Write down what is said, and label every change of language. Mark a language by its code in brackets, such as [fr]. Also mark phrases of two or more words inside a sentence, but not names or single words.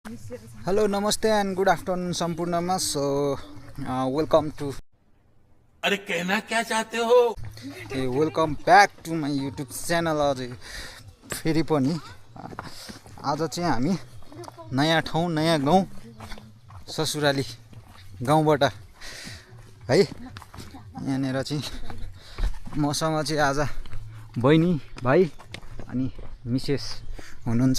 [en] Hello, namaste and good afternoon सम्पूर्णमा. So welcome to [hi] अरे कहना क्या चाहते हो? [en] welcome back to my YouTube channel. [ne] अझै फेरि पनि आज चाहिँ हामी नयाँ ठाउँ नयाँ गाउँ ससुराली गाउँबाट है यहाँनिर चाहिँ मसँग चाहिँ आज बहिनी भाइ अनि मिसेस हुनुहुन्छ.